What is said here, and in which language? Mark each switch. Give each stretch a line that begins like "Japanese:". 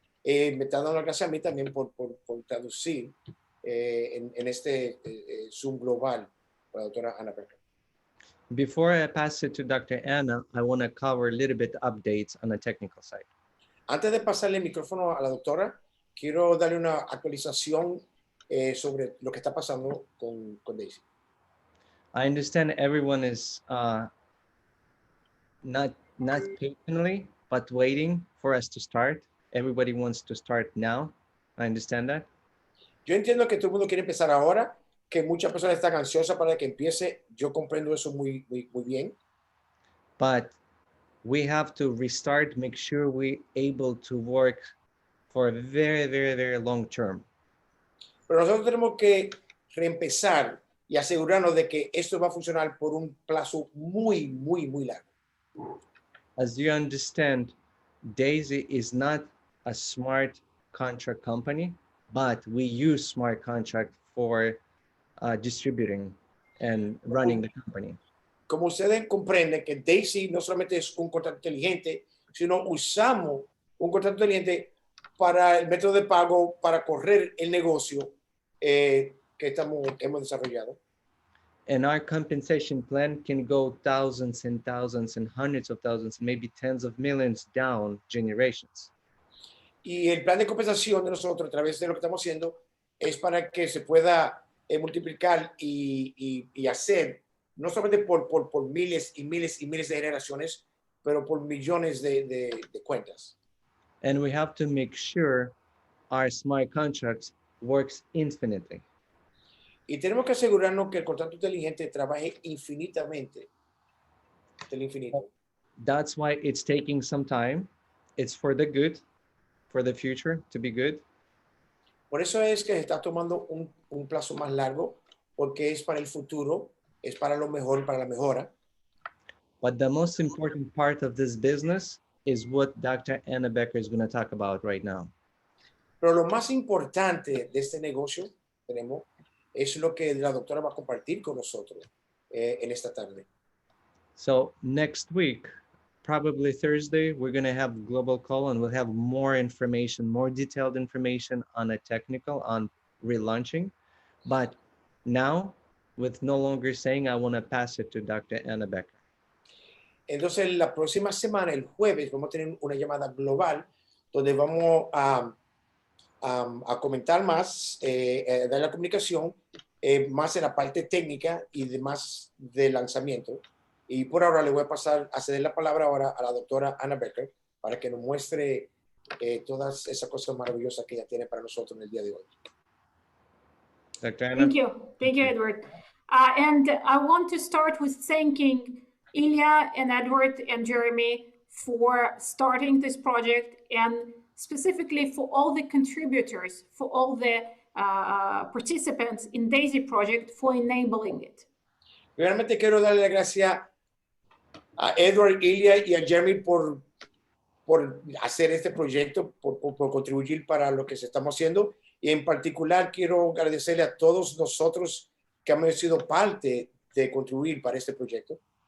Spanish: Me está dando las gracias a mí también por traducir en este Zoom global para la doctora Anna Becker.
English: Before I pass it to Dr. Anna, I want to cover a little bit updates on the technical side.
Spanish: Antes de pasarle el micrófono a la doctora, quiero darle una actualización sobre lo que está pasando con Daisy.
English: I understand everyone is not patiently, but waiting for us to start. Everybody wants to start now. I understand that.
Spanish: Yo entiendo que todo el mundo quiere empezar ahora, que muchas personas están ansiosas para que empiece. Yo comprendo eso muy bien.
English: But we have to restart, make sure we're able to work for a very, very, very long term.
Spanish: Pero nosotros tenemos que reempezar y asegurarnos de que esto va a funcionar por un plazo muy largo.
English: As you understand, Daisy is not a smart contract company, but we use smart contract for distributing and running the company.
Spanish: Como ustedes comprenden que Daisy no solamente es un contrato inteligente, sino usamos un contrato inteligente para el método de pago, para correr el negocio que hemos desarrollado.
English: And our compensation plan can go thousands and thousands and hundreds of thousands, maybe tens of millions down generations.
Spanish: Y el plan de compensación de nosotros a través de lo que estamos haciendo es para que se pueda multiplicar y hacer, no solamente por miles y miles y miles de generaciones, pero por millones de cuentas.
English: And we have to make sure our smart contracts works infinitely.
Spanish: Y tenemos que asegurarnos que el contrato inteligente trabaje infinitamente, hasta el infinito.
English: That's why it's taking some time. It's for the good, for the future to be good.
Spanish: Por eso es que se está tomando un plazo más largo, porque es para el futuro, es para lo mejor, para la mejora.
English: But the most important part of this business is what Dr. Anna Becker is going to talk about right now.
Spanish: Pero lo más importante de este negocio es lo que la doctora va a compartir con nosotros en esta tarde.
English: So next week, probably Thursday, we're going to have global call and we'll have more information, more detailed information on a technical, on relaunching. But now, with no longer saying, I want to pass it to Dr. Anna Becker.
Spanish: Entonces, la próxima semana, el jueves, vamos a tener una llamada global donde vamos a comentar más, dar la comunicación, más en la parte técnica y demás del lanzamiento. Y por ahora le voy a ceder la palabra ahora a la doctora Anna Becker para que nos muestre todas esas cosas maravillosas que ella tiene para nosotros en el día de hoy.
English: Dr. Anna? Thank you, Edward. And I want to start with thanking Ilya and Edward and Jeremy for starting this project, and specifically for all the contributors, for all the participants in DAISY project for enabling it.
Spanish: Realmente quiero darle las gracias a Edward, Ilya y a Jeremy por hacer este proyecto, por contribuir para lo que se estamos haciendo. Y en particular quiero agradecerle a todos nosotros que hemos sido parte de contribuir para este proyecto.